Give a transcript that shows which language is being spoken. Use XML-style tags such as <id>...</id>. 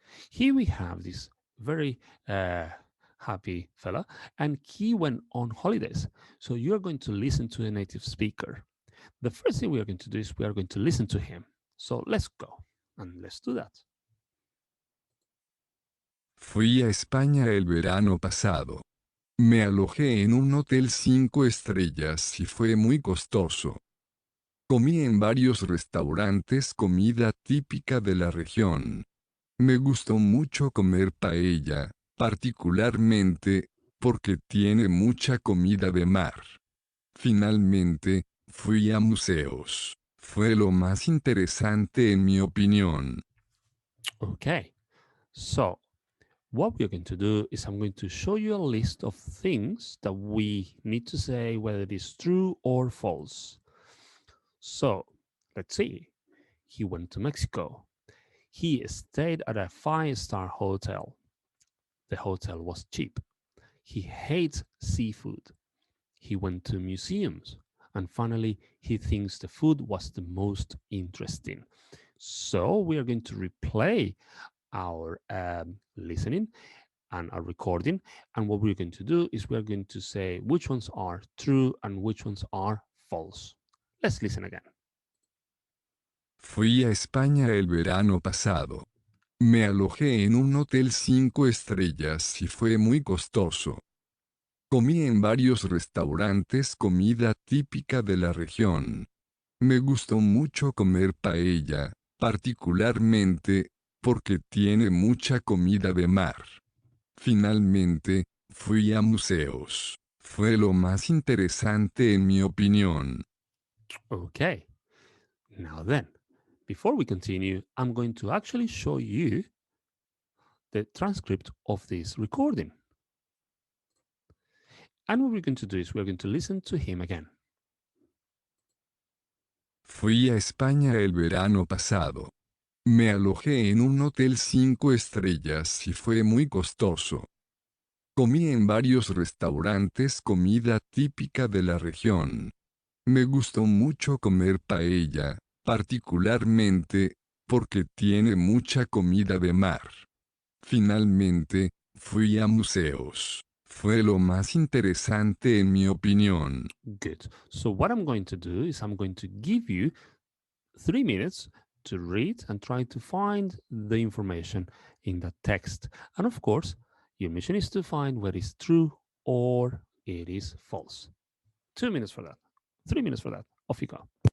<en>Here we have this very happy fella, and he went on holidays. So you're going to listen to a native speaker. The first thing we are going to do is we are going to listen to him. So let's go and let's do that.</en> <es>Fui a España el verano pasado. Me alojé en un hotel 5 estrellas y fue muy costoso. Comí en varios restaurantes comida típica de la región. Me gustó mucho comer paella, particularmente porque tiene mucha comida de mar. Finalmente, fui a museos. Fue lo más interesante en mi opinión.</es> <en>Okay, so what we're going to do is I'm going to show you a list of things that we need to say whether it is true or false. So let's see. He went to Mexico. He stayed at a 5-star hotel. The hotel was cheap. He hates seafood. He went to museums. And finally, he thinks the food was the most interesting. So we are going to replay our listening and our recording. And what we're going to do is we're going to say which ones are true and which ones are false. Let's listen again.</en> <es>Fui a España el verano pasado. Me alojé en un hotel 5 estrellas y fue muy costoso. Comí en varios restaurantes comida típica de la región. Me gustó mucho comer paella, particularmente porque tiene mucha comida de mar. Finalmente, fui a museos. Fue lo más interesante en mi opinión.</es> <en>Okay. Now then, before we continue, I'm going to actually show you the transcript of this recording. And what we're going to do is we're going to listen to him again.</en> <es>Fui a España el verano pasado. Me alojé en un hotel 5 estrellas y fue muy costoso. Comí en varios restaurantes comida típica de la región. Me gustó mucho comer paella, particularmente porque tiene mucha comida de mar. Finalmente, fui a museos. Fue lo más interesante en mi opinión.</es> <en>Good. So, what I'm going to do is I'm going to give you 3 minutes to read and try to find the information in the text. And of course, your mission is to find what is true or it is false. 2 minutes for that. 3 minutes for that. Off you go.</en>